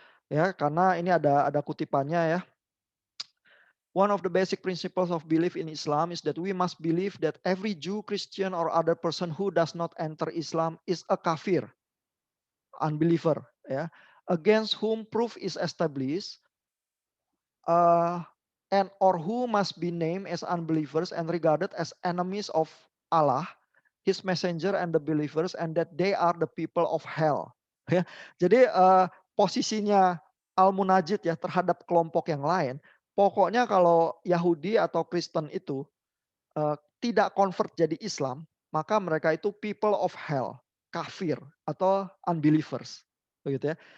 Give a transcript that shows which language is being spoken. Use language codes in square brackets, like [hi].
[id] Ya, karena ini ada kutipannya ya. [en] One of the basic principles of belief in Islam is that we must believe that every Jew, Christian, or other person who does not enter Islam is a kafir, unbeliever, ya, against whom proof is established, and or who must be named as unbelievers and regarded as enemies of Allah, His messenger, and the believers, and that they are the people of hell. [id] Ya, jadi posisinya Al-Munajid ya terhadap kelompok yang lain. Pokoknya kalau Yahudi atau Kristen itu tidak convert jadi Islam, maka mereka itu [en] people of hell, [id] kafir atau unbelievers, begitu ya.